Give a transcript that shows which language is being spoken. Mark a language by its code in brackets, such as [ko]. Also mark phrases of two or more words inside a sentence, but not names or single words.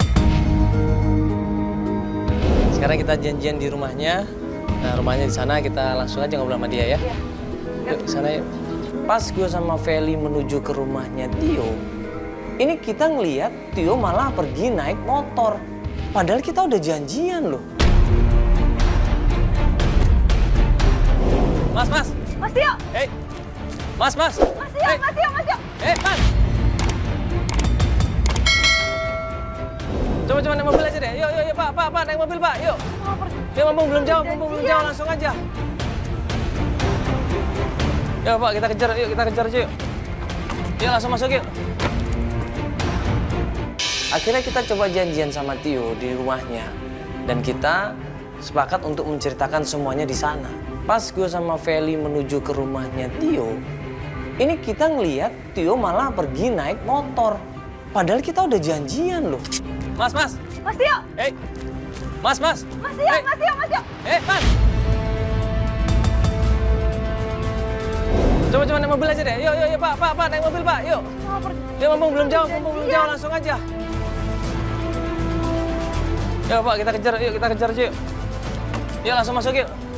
[id] Sekarang kita janjian di rumahnya. Nah, rumahnya di sana, kita langsung aja ngobrol sama dia ya. Iya. Yuk, ke sana yuk. Pas gue sama Feli menuju ke rumahnya Tio, ini kita ngeliat Tio malah pergi naik motor. Padahal kita udah janjian loh. Mas. Mas Tio! Hei. Mas. Mas Tio, Hey. Mas Tio, Mas Tio! Mas. Coba naik mobil aja deh. Yuk, Pak, naik mobil, Pak. Yuk. Mau pergi. Ya, mumpung belum jauh, langsung aja. Yuk, Pak, kita kejar aja yuk. Yuk, langsung masuk yuk. Akhirnya kita coba janjian sama Tio di rumahnya. Dan kita sepakat untuk menceritakan semuanya di sana. Pas gue sama Feli menuju ke rumahnya Tio, ini kita ngeliat Tio malah pergi naik motor. Padahal kita udah janjian loh. Mas. Mas Tio! Hei. Mas. Mas Tio, Hey. Mas Tio, Mas Tio! Mas. Coba naik mobil aja deh. Yuk, Pak, naik mobil, Pak. Yuk. Mau pergi. Ya, mumpung belum jauh, langsung aja. Yuk, Pak, kita kejar aja yuk. Yuk, langsung masuk yuk.